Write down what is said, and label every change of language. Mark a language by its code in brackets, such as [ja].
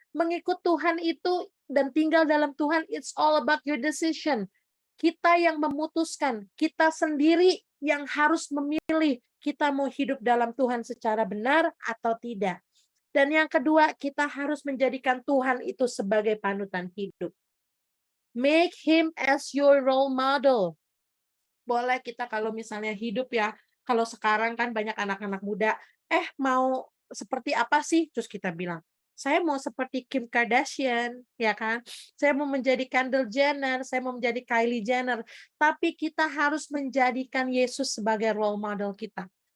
[id] Mengikut Tuhan itu dan tinggal dalam Tuhan, [en] it's all about your decision. [id] Kita yang memutuskan, kita sendiri yang harus memilih kita mau hidup dalam Tuhan secara benar atau tidak. Dan yang kedua, kita harus menjadikan Tuhan itu sebagai panutan hidup. [en] Make him as your role model. [id] Boleh kita kalau misalnya hidup ya, kalau sekarang kan banyak anak-anak muda, mau seperti apa sih? Terus kita bilang, saya mau seperti Kim Kardashian, ya kan? Saya mau menjadi Kendall Jenner, saya mau menjadi Kylie Jenner. Tapi kita harus menjadikan Yesus sebagai role model kita.